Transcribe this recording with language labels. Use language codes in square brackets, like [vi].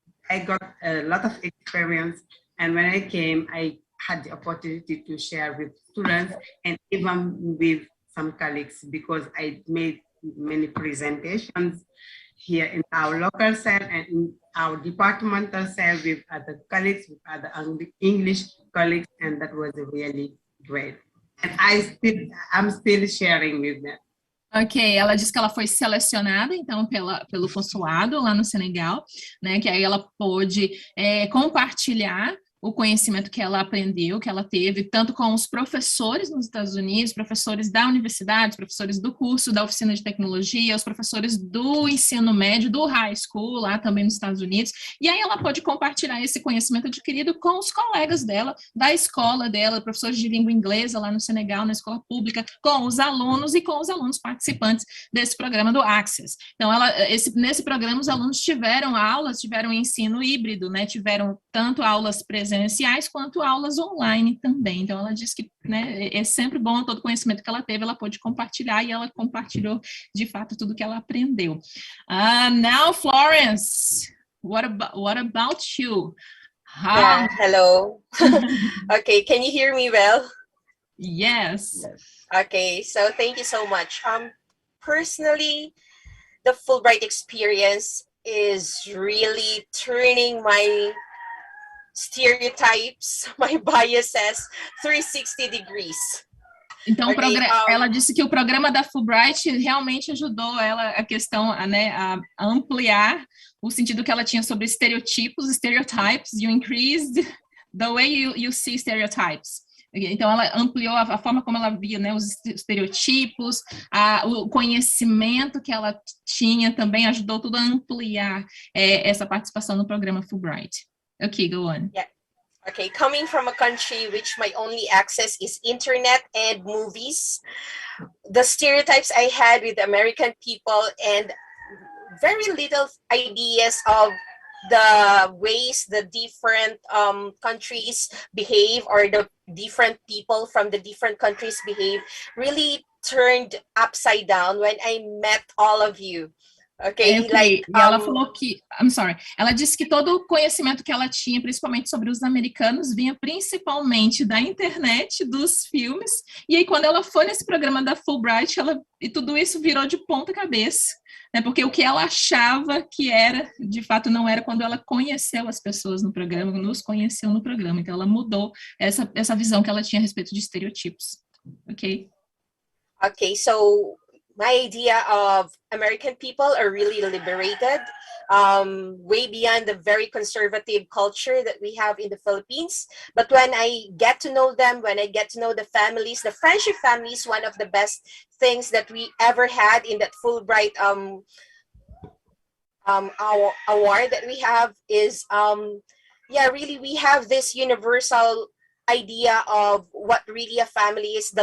[en] I got a lot of experience. And when I came, I had the opportunity to share with students and even with some colleagues, because I made many presentations here in our local cell and in our departmental cell with other colleagues, with other English colleagues, and that was really great. And I'm still sharing with them. [pt] Ok, ela disse que ela foi selecionada, então, pelo consulado lá no Senegal, né, que aí ela pôde compartilhar o conhecimento que ela aprendeu, que ela teve, tanto com os professores nos Estados Unidos, professores da universidade, professores do curso da oficina de tecnologia, os professores do ensino médio, do high school, lá também nos Estados Unidos, e aí ela pode compartilhar esse conhecimento adquirido com os colegas dela, da escola dela, professores de língua inglesa lá no Senegal, na escola pública, com os alunos e com os alunos participantes desse programa do Access. Então, nesse programa, os alunos tiveram aulas, tiveram ensino híbrido, né, tiveram tanto aulas presenciais quanto aulas online também. Então, ela disse que, né, é sempre bom todo o conhecimento que ela teve, ela pôde compartilhar, e ela compartilhou, de fato, tudo que ela aprendeu. [en] Now, Florence, what about you? Yeah, hello. Okay, can you hear me well? Yes. Okay, so thank you so much. Personally, the Fulbright experience is really turning my stereotypes, my biases, 360 degrees. [pt] Então, ela disse que o programa da Fulbright realmente ajudou ela a questão, né, a ampliar o sentido que ela tinha sobre [en] stereotypes, you increased the way you see stereotypes. [pt] Então, ela ampliou a forma como ela via, né, os estereotipos, o conhecimento que ela tinha também ajudou tudo a ampliar essa participação no programa Fulbright. [en] Okay, go on. Yeah. Okay, coming from a country which my only access is internet and movies, the stereotypes I had with American people and very little ideas of the ways the different countries behave, or the different people from the different countries behave, really turned upside down when I met all of you. Okay, [pt] e ela falou que, ela disse que todo o conhecimento que ela tinha, principalmente sobre os americanos, vinha principalmente da internet, dos filmes, e aí quando ela foi nesse programa da Fulbright, e tudo isso virou de ponta cabeça, né, porque o que ela achava que era, de fato não era, quando ela conheceu as pessoas no programa, nos conheceu no programa, então ela mudou essa visão que ela tinha a respeito de estereotipos. [en] Ok? Okay, so my idea of American people are really liberated, way beyond the very conservative culture that we have in the Philippines. But when I get to know them, when I get to know the families, the friendship families, one of the best things that we ever had in that Fulbright our award that we have is, really we have this universal idea of what really a family is.